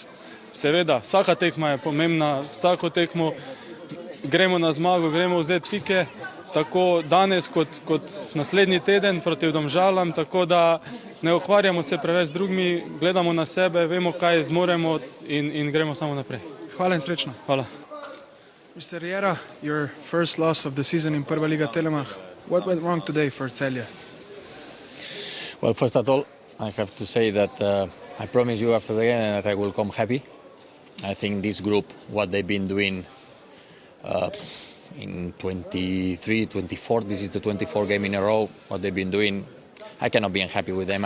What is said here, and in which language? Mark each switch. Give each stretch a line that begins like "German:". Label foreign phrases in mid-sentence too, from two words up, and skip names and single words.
Slovenian: Seveda, vsaka tekma je pomembna, vsako tekmo gremo na zmago, gremo vzeti pike, tako danes kot naslednji teden proti Domžalam, tako da ne ukvarjamo se preveč z drugimi, gledamo na sebe, vemo kaj zmoremo in gremo samo naprej. Hvala in srečno. Hvala.
English: Mr. Riera, your first loss of the season in Prva Liga Telemach. What went wrong today for Celje? Well, first of all, I have to say that I promise you after the game that I will come happy. I think this group, what they've been doing in 23, 24, this is the 24 game in a row, what they've been doing, I cannot be unhappy with them.